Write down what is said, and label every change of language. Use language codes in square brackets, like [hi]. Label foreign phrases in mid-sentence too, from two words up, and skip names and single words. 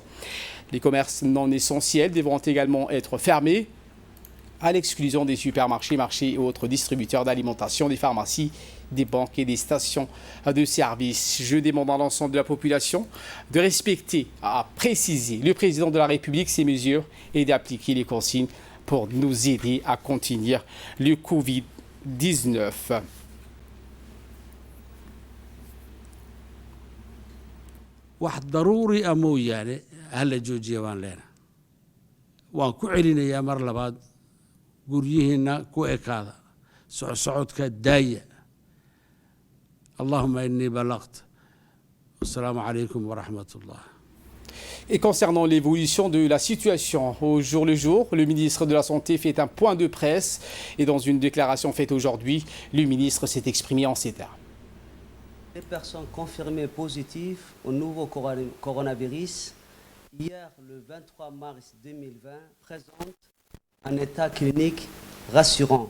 [fr] Les commerces non essentiels devront également être fermés, à l'exclusion des supermarchés, marchés et autres distributeurs d'alimentation, des pharmacies, des banques et des stations de service. Je demande à l'ensemble de la population de respecter, a précisé le président de la République, ces mesures et d'appliquer les consignes pour nous aider à contenir le Covid-19. [so] wax daruuri ah mooyaane hala joojiya baan leenahay waan ku celinayaa mar labaad guryihiinna ku ekaada socodka daaya [ar] اللهم إني بلغت السلام عليكم ورحمة الله. [fr] Et concernant l'évolution de la situation au jour le jour, le ministre de la Santé fait un point de presse et dans une déclaration faite aujourd'hui, le ministre s'est exprimé en ces termes. Les personnes confirmées positives au nouveau coronavirus, hier le 23 mars 2020, présentent un état clinique rassurant.